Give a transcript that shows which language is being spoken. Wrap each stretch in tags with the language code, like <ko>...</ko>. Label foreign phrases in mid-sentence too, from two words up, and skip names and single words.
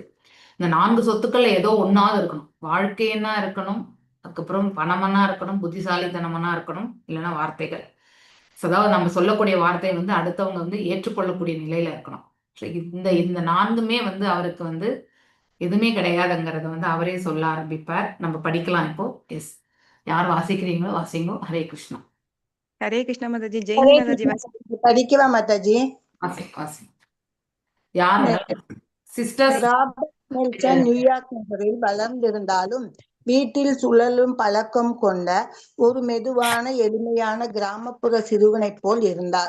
<ta>இந்த 4 சொத்துக்கள் ஏதோ ஒன்றாவது இருக்கணும். வாழ்க்கைன்னா இருக்கணும், அதுக்கப்புறம் பணமனா இருக்கணும், புத்திசாலித்தனமனா இருக்கணும், இல்லைன்னா வார்த்தைகள். அதாவது நம்ம சொல்லக்கூடிய வார்த்தை வந்து அடுத்தவங்க வந்து ஏற்றுக்கொள்ளக்கூடிய நிலையில இருக்கணும். இந்த இந்த 4மே வந்து அவருக்கு வந்து எதுவுமே கிடையாதுங்கிறத வந்து அவரே சொல்ல ஆரம்பிப்பார். நம்ம படிக்கலாம் இப்போ. எஸ், யார் வாசிக்கிறீங்களோ வாசிங்கோ. ஹரே கிருஷ்ணா।</ta> <hi>हरे कृष्णा माताजी। जय माताजी।</hi> <ta>படிக்கவா மாதாஜி? வாசி யார் சிஸ்டர்ஸ்? ராபர்ட் நெல்சன் நியூயார்க் நகரில் வளர்ந்திருந்தாலும் வீட்டில் சுழலும் பழக்கம் கொண்ட ஒரு மெதுவான எளிமையான கிராமப்புற சிறுவனைப் போல் இருந்தார்.</ta>